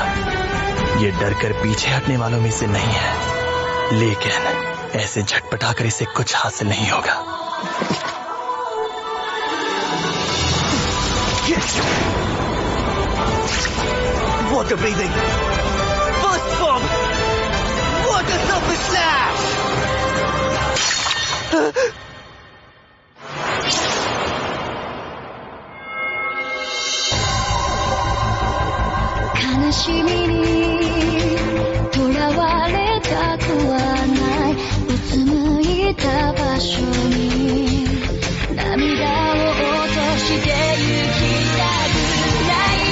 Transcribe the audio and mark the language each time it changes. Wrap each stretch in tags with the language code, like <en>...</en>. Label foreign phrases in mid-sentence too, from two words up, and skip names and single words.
<hi>ये डर कर पीछे हटने वालों में से नहीं है, लेकिन ऐसे झटपटा कर इसे कुछ हासिल नहीं होगा।</hi> <en>Water breathing, first form, water surface slash.</en> <ja>悲しみにとらわれたくはない。うつむいた場所に涙を落としてゆきたくない。</ja>